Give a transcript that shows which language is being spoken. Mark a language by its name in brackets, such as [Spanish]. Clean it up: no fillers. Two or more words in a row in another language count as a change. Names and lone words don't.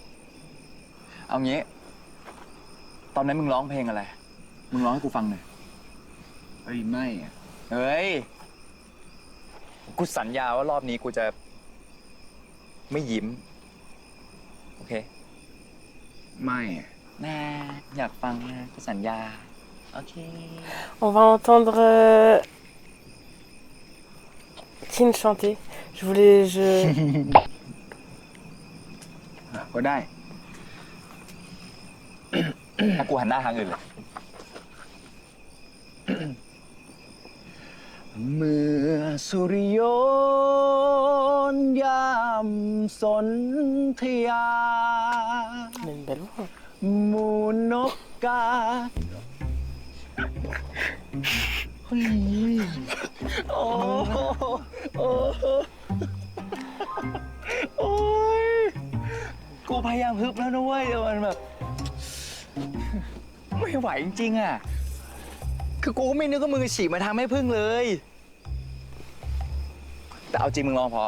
[Thai] เอางี้ ตอนนั้นมึงร้องเพลงอะไร มึงร้องให้กูฟังหน่อย เฮ้ย ไม่อะ เฮ้ย กูสัญญาว่ารอบนี้กูจะ ไม่ยิ้ม โอเค ไม่อะ น่าอยากฟังนะกูสัญญา โอเค [French] On va entendre Tin chanter. Je... [Thai] อ่ะก็ได้ ถ้ากูหันหน้าทางอื่นเลย เมื่อสุริยนต์ยามสนธยา [French] Mais une belle voix. [Thai] หมูนกกาเฮ้ยโอ้โอ้โอ้ย กูพยายามฮึบแล้วนะเว้ยแต่มันแบบ ไม่ไหวจริงๆอ่ะ คือกูก็ไม่นึกว่ามึงจะฉีกมาทำให้พึ่งเลย แต่เอาจริงมึงลองเพราะ